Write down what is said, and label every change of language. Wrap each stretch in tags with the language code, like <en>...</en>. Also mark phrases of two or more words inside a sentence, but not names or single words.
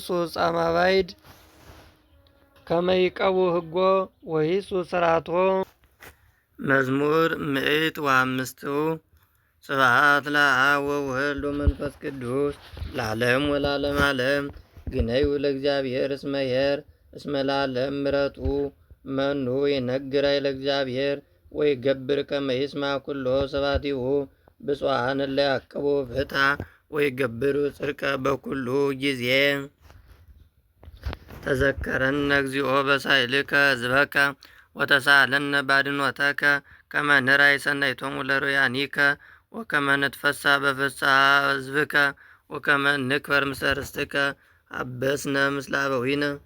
<gez>ጻማ ባይድ ከመ ይቀቡ ሕጎ ወሂሱ ሥርዓቶ። መዝሙር 105 ስብሐት ለአብ ወወልድ ወመንፈስ ቅዱስ ለዓለም ወለዓለመ ዓለም። ግነዩ ለእግዚአብሔር እስመ ኄር እስመ ለዓለም ምሕረቱ መኑ ይነግር ኃይለ እግዚአብሔር ወይገብር ከመ ይስማዕ ኩሎ ስብሐቲሁ። ብፁዓን እለ ያዕቅቡ ፍትሐ ወይገብሩ ጽድቀ በኩሉ ጊዜ። ተዘከረነ እግዚኦ በሳይልከ ሕዝበከ ወተሳለነ ባድኅኖተከ ከመ ንርአይ ሰናይቶሙ ለሮያኒከ ወከመ ንትፈስሐ በፍስሐ ሕዝብከ ወከመ ንክበር ምስለ ርስትከ። አበስነ ምስለ አበዊነ</gez>